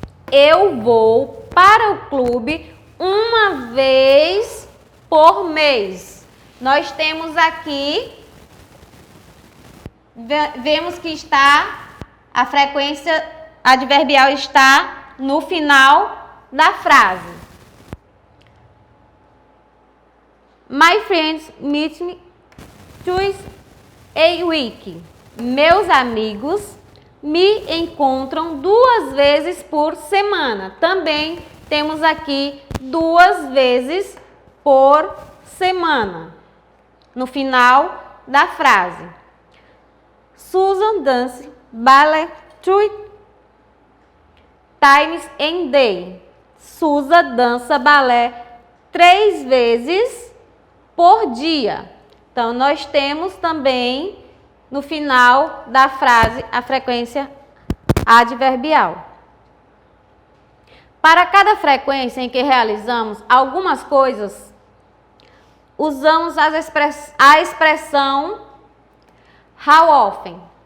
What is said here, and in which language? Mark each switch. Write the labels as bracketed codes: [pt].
[pt] Eu vou para o clube uma vez por mês. Nós temos aqui, vemos que a frequência adverbial está no final da frase. [en] My friends meet me twice a week. [pt] Meus amigos me encontram 2 vezes por semana. Também temos aqui 2 vezes por semana no final da frase. [en] Susan dance ballet 3 times a day. [pt] Susan dança balé 3 vezes por dia. Então, nós temos também no final da frase a frequência adverbial. Para cada frequência em que realizamos algumas coisas, usamos a expressão how often.